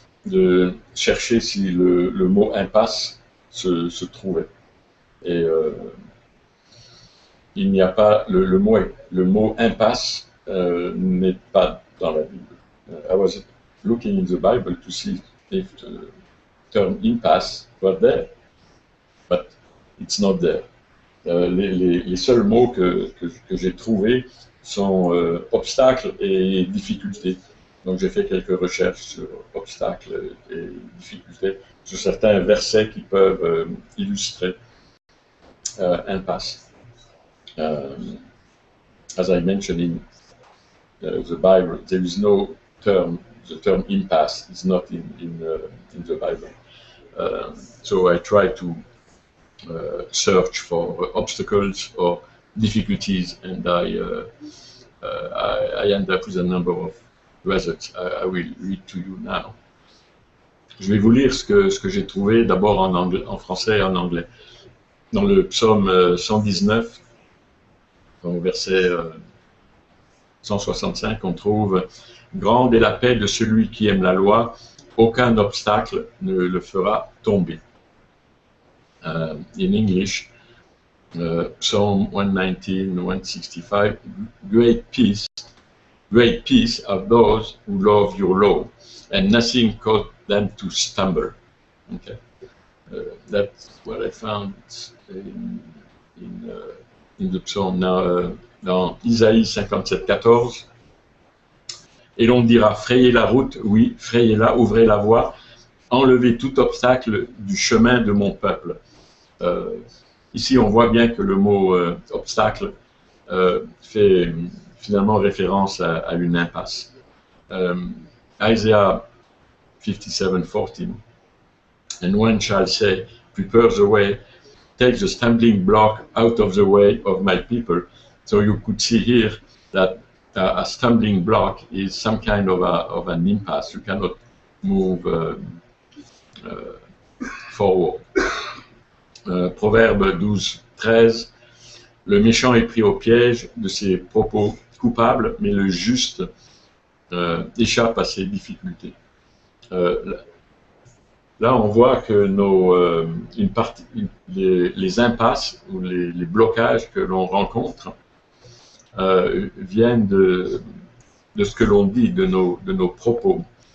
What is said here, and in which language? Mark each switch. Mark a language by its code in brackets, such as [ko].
[fr] de chercher si le mot impasse se trouvait. Et il n'y a pas le mot impasse n'est pas dans la Bible. [en] I was looking in the Bible to see if the term impasse was there, but it's not there. [fr] Les seuls mots que j'ai trouvés sont obstacles et difficultés. Donc j'ai fait quelques recherches sur obstacles et difficultés, sur certains versets qui peuvent illustrer impasse. [en] As I mentioned in the Bible, there is no term. The term impasse is not in the Bible. So I try to search for obstacles or difficulties, and I end up with a number of results. I will read to you now. [fr] Je vais vous lire ce que j'ai trouvé d'abord en français et en anglais. Dans le psaume 119, au verset 165, on trouve « Grande est la paix de celui qui aime la loi, aucun obstacle ne le fera tomber ». [en] In English, Psalm 119, 165, great peace are those who love your law, and nothing causes them to stumble. Okay. That's what I found in the Psalm. [fr] Now, dans Isaïe 57, 14, et l'on dira, frayez la route, oui, frayez-la, ouvrez la voie, enlevez tout obstacle du chemin de mon peuple. Ici, on voit bien que le mot obstacle fait finalement référence à une impasse. [en] Isaiah 57:14, and one shall say, prepare the way, take the stumbling block out of the way of my people. So you could see here that a stumbling block is some kind of an impasse. You cannot move forward. [fr] Proverbe 12:13, le méchant est pris au piège de ses propos coupables, mais le juste échappe à ses difficultés. Là, on voit que les impasses ou les blocages que l'on rencontre viennent de ce que l'on dit, de nos propos.